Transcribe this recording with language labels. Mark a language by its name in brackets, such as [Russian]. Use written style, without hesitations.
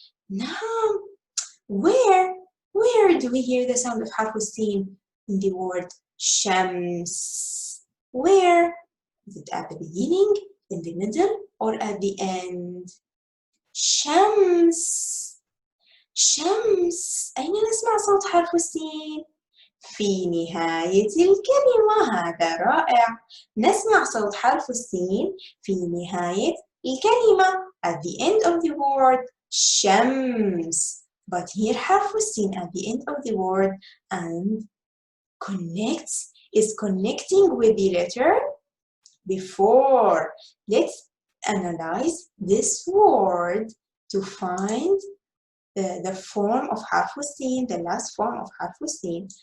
[Arabic] نعم. [English] Where do we hear the sound of حرف السين in the word شمس? Where? Is it at the beginning, in the middle, or at the end? [Arabic] شمس. شمس. أين نسمع صوت حرف السين؟ في نهاية الكلمة. هذا رائع. نسمع صوت حرف السين في نهاية الكلمة. [English] At the end of the word شمس. But here حرف السين at the end of the word and is connecting with the letter before. Let's analyze this word to find the form of حرف السين, the last form of حرف السين.